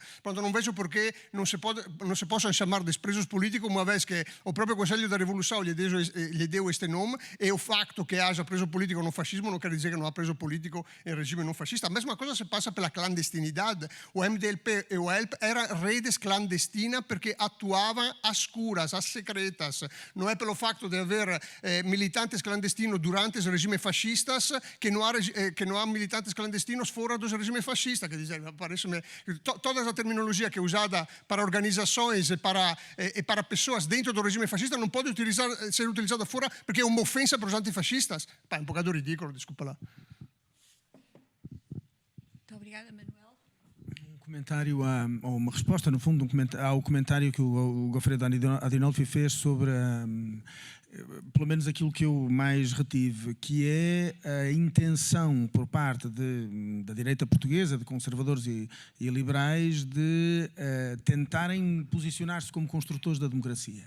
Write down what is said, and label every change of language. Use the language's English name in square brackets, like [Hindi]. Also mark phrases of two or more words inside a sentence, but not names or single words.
[Portuguese] Portanto, não vejo por que não se possam chamar de presos políticos, uma vez que o próprio Conselho da Revolução lhe deu este nome, e o facto que haja preso político no fascismo não quer dizer que não há preso político em regime não fascista. A mesma coisa se passa pela clandestinidade. O MDLP e o ELP eram redes clandestinas [Italian] perché atuavano a scuras, [Portuguese] a secretas. [Italian] Non è per il fatto di avere [Portuguese] militantes clandestinos [Italian] durante il regime fascista che non ha militantes clandestinos [Portuguese] fora do regime fascista. Que dizer, parece-me toda a terminologia que é usada para organizações e para pessoas dentro do regime fascista não pode ser utilizada fora [Italian] perché è un'offensa [Portuguese] para os antifascistas. É um bocado ridículo, desculpa lá. Muito obrigada, Manuel. Comentário ou uma resposta, no fundo, ao comentário que o Goffredo Adinolfi fez sobre, pelo menos aquilo que eu mais retive, que é a intenção por parte da direita portuguesa, de conservadores e liberais, de tentarem posicionar-se como construtores da democracia.